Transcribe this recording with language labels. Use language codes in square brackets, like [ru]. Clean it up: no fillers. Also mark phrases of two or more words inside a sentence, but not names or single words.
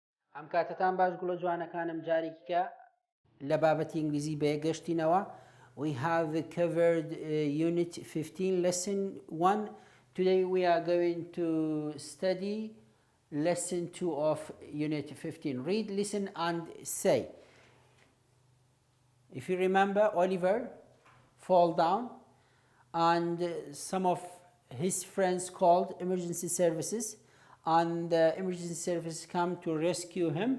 [ckb] ئەم کاتتان باش گوڵە جوانەکانم جارێکیکە لە بابەتی ئینگلیزی بەیەگەشتینەوە. [en] We have covered Unit 15, Lesson 1. Today we are going to study Lesson 2 of Unit 15. Read, listen and say. If you remember, Oliver fall down and some of his friends called emergency services, and the emergency services come to rescue him.